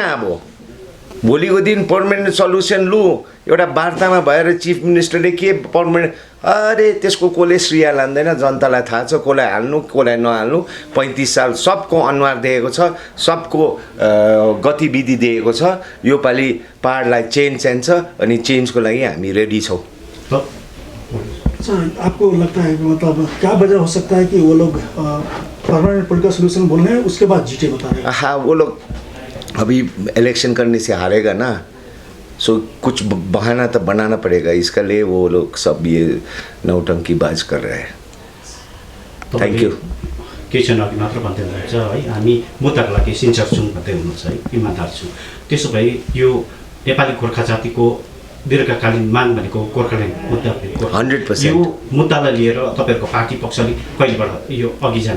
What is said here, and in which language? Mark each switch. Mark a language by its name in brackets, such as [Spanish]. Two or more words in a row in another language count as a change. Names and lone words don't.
[Nepali] अब भोलिको दिन [English] permanent solution [Nepali] लु, एउटा वार्तामा भएर चिफ मिनिस्टरले के पर्मानेन्ट, अरे त्यसको कसले श्रेय लाँदैन, जनतालाई थाहा छ कसलाई हाल्नु कसलाई नहाल्नु। 35 साल सबको अनुहार दिएको छ, सबको गतिविधि दिएको छ। योपालि पहाडलाई चेन्ज चाहिन्छ अनि चेन्जको लागि हामी रेडी छौँ। [Hindi] अच्छा, आपको लगता है मतलब क्या वजह हो सकता है कि वो लोग [English] permanent political solution [Hindi] बोल रहे हैं, उसके बाद जीटे बता रहे हैं? हाँ, वो लोग अभी इलेक्शन करने से हारेगा ना, सो कुछ बहाना तो बनाना पड़ेगा। इसका लिए वो लोग सब ये नौटंकीबाज कर रहे हैं। [English] thank you. [Nepali] केही क्षण अघि मात्र भन्दै हुनुहुन्छ है, हामी मुद्दाको लागि सिन्सियर छौँ भन्दै हुनुहुन्छ है, इमान्दार छौँ। त्यसो भए यो नेपाली गोर्खा जातिको दीर्घकालीन माग भनेको गोर्खाल्यान्ड मुद्दा हो। 100%। यो मुद्दालाई लिएर तपाईँहरूको पार्टी पक्षले कहिलेबाट यो अघि जाने?